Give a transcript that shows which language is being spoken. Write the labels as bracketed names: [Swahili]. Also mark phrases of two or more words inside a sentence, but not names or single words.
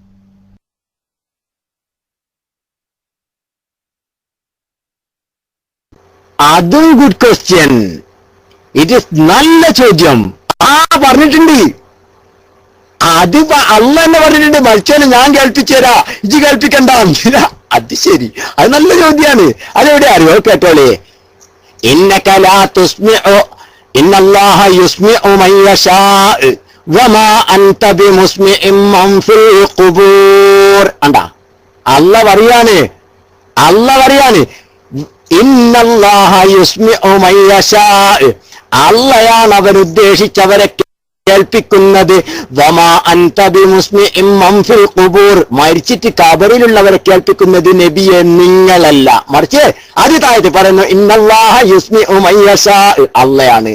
[Malayalam] അതും [English] good question. it is [Malayalam] നല്ല ചോദ്യം. പറഞ്ഞിട്ടുണ്ട്. അത് അള്ള തന്നെ പറഞ്ഞിട്ടുണ്ട്, മരിച്ചാലും ഞാൻ കേൾപ്പിച്ചു തരാ, ഇജ്ജ് കേൾപ്പിക്കണ്ട. അത് ശരി, അത് നല്ല ചോദ്യാണ്. അതെവിടെ അറിയോ? കേട്ടോളേ. [Arabic] إنك لا تسمع إن الله يسمع من يشاء وما أنت بمسمع من في القبور. [Malayalam] അണ്ടാ അല്ല പറയാണ് [Arabic] إن الله يسمع من يشاء, [Malayalam] അള്ളയാണ് അവരുദ്ദേശിച്ചവരെ കേൾപ്പിക്കുന്നത്. [Arabic] وما أنت بمسمع من في القبور, [Malayalam] മരിച്ചിട്ട് കബറിലുള്ളവരെ കേൾപ്പിക്കുന്നത് നബിയെ നിങ്ങളല്ല, മറിച്ച് അത് താഴത്ത് പറയുന്നു [Arabic] إن الله يسمع من يشاء, [Malayalam] അള്ളയാണ്.